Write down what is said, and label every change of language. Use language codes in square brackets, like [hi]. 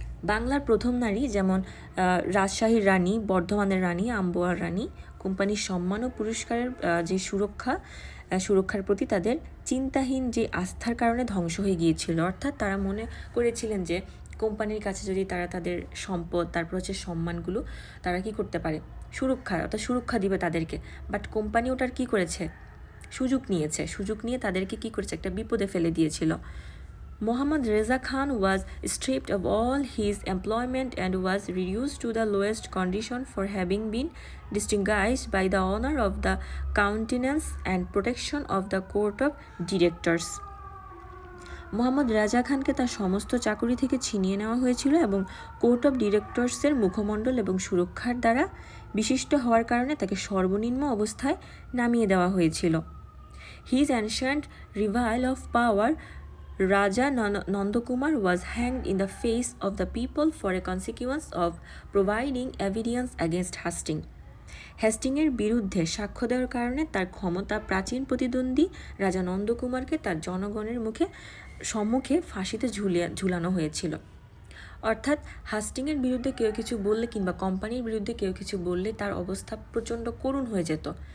[bn] বাংলার প্রথম নারী যেমন রাজশাহীর রানী, বর্ধমানের রানী, আম্বোয়ার রানী কোম্পানির সম্মান ও পুরস্কারের যে সুরক্ষার প্রতি তাদের চিন্তাহীন যে আস্থার কারণে ধ্বংস হয়ে গিয়েছিল। অর্থাৎ তারা মনে করেছিলেন যে কোম্পানির কাছে যদি তারা তাদের সম্পদ তারপর হচ্ছে সম্মানগুলো তারা কি করতে পারে, সুরক্ষা দিবে তাদেরকে, বাট কোম্পানি ওটার কি করেছে, সুযোগ নিয়ে তাদেরকে কি করেছে, একটা বিপদে ফেলে দিয়েছিল। [en] Muhammad Reza Khan was stripped of all his employment and was reduced to the lowest condition for having been distinguished by the honor of the countenance and protection of the court of directors. [bn] Mohammad Reza খানকে তার সমস্ত চাকুরি থেকে ছিনিয়ে নেওয়া হয়েছিল এবং court of ডিরেক্টরসের মুখমণ্ডল এবং সুরক্ষার দ্বারা বিশিষ্ট হওয়ার কারণে তাকে সর্বনিম্ন অবস্থায় নামিয়ে দেওয়া হয়েছিল। [en] His ancient revival of power Raja Nandakumar was hanged in the face of the people for a consequence of providing evidence against Hastings. [bn] হ্যাস্টিংয়ের বিরুদ্ধে সাক্ষ্য দেওয়ার কারণে তার ক্ষমতা প্রাচীন প্রতিদ্বন্দ্বী রাজা নন্দকুমারকে তার জনগণের সম্মুখে ফাঁসিতে ঝুলানো হয়েছিল। অর্থাৎ হাস্টিংয়ের বিরুদ্ধে কেউ কিছু বললে কিংবা কোম্পানির বিরুদ্ধে কেউ কিছু বললে তার অবস্থা প্রচণ্ড করুণ হয়ে যেত।